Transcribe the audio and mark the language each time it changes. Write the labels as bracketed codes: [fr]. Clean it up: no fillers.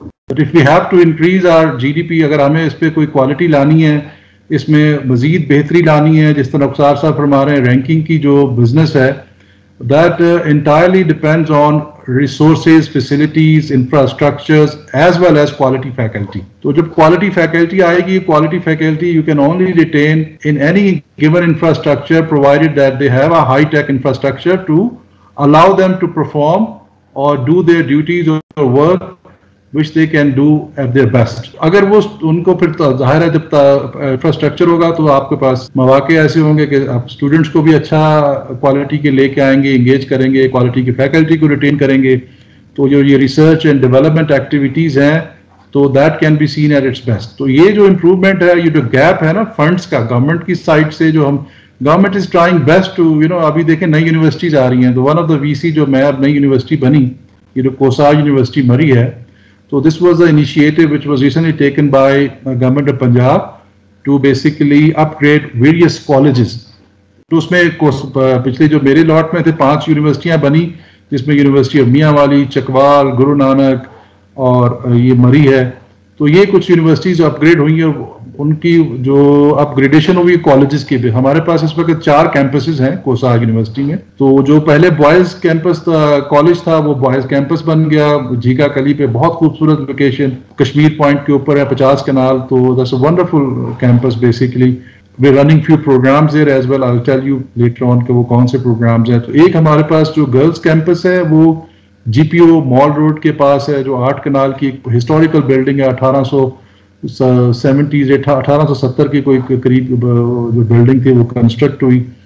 [en] but if we have to increase our GDP, [ur] اگر ہمیں اس پہ کوئی کوالٹی لانی ہے, اس میں مزید بہتری لانی ہے, جس طرح رخسار صاحب فرما رہے ہیں رینکنگ کی جو بزنس ہے, [en] that entirely depends on resources, facilities, infrastructures as well as quality faculty. [ur] تو جب quality faculty آئے گی, [en] quality faculty you can only retain in any given infrastructure provided that they have a high-tech infrastructure to allow them to perform or do their duties or work which they can do at their best. [ur] اگر وہ ان کو پھر ظاہر ہے جب infrastructure ہوگا تو آپ کے پاس مواقع ایسے ہوں گے کہ آپ اسٹوڈنٹس کو بھی اچھا کوالٹی کے لے کے آئیں گے, انگیج کریں گے, کوالٹی کی فیکلٹی کو ریٹین کریں گے. تو جو یہ ریسرچ اینڈ ڈیولپمنٹ ایکٹیویٹیز ہیں تو [en] That can be seen at its best. [ur] تو یہ جو امپروومنٹ ہے, یہ جو گیپ ہے نا فنڈس کا گورنمنٹ کی سائڈ سے, جو ہم [en] government is trying best to [ur] ابھی دیکھیں نئی یونیورسٹیز آ رہی ہیں. [en] تو one of the VC [ur] جو میں اب نئی یونیورسٹی بنی, یہ جو کوسار یونیورسٹی مری ہے, [en] so this was the initiative which was recently taken by the government of Punjab to basically upgrade various colleges. [ur] تو اس میں پچھلے جو میرے لاٹ میں تھے 5 یونیورسٹیاں بنی, جس میں یونیورسٹی آف میاں والی, چکوال, گرو نانک اور یہ مری ہے. تو یہ کچھ یونیورسٹیز اپ گریڈ ہوئی ہیں, ان کی جو اپ گریڈیشن ہوئی کالجز کی بھی. ہمارے پاس اس وقت 4 کیمپسز ہیں کوسار یونیورسٹی میں. تو جو پہلے بوائز کیمپس کالج تھا وہ بوائز کیمپس بن گیا جھیکا کلی پہ, بہت خوبصورت لوکیشن, کشمیر پوائنٹ کے اوپر ہے, 50 کنال. [en] تو that's a wonderful campus basically. We running few programmes there as well, I will tell you later on [ur] کہ وہ کون سے پروگرامز ہیں. تو ایک ہمارے پاس جو گرلز کیمپس ہے وہ GPO مال روڈ کے پاس ہے, جو 8 کنال کی ایک ہسٹوریکل بلڈنگ ہے, 1870 کی کوئی قریب جو بلڈنگ تھی وہ کنسٹرکٹ ہوئی.